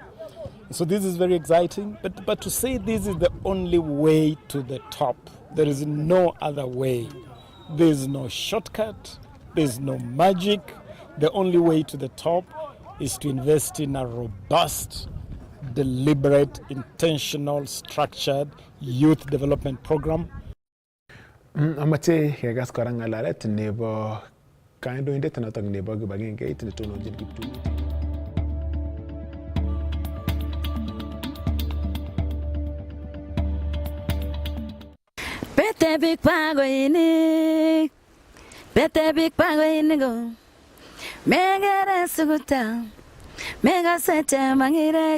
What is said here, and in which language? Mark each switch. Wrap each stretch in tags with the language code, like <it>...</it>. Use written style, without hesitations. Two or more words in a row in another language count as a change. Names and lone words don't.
<en>So this is very exciting, but to say this is the only way to the top, there is no other way. There is no shortcut, there is no magic. The only way to the top is to invest in a robust, deliberate, intentional, structured youth development program.</en> <kln>Amache kegas kora ngalalet nebo kandoindet notok nebo kibagengeit netononjin kiptulit. Bete big pago inigo, megere suguta, mega sete mangire.</kln>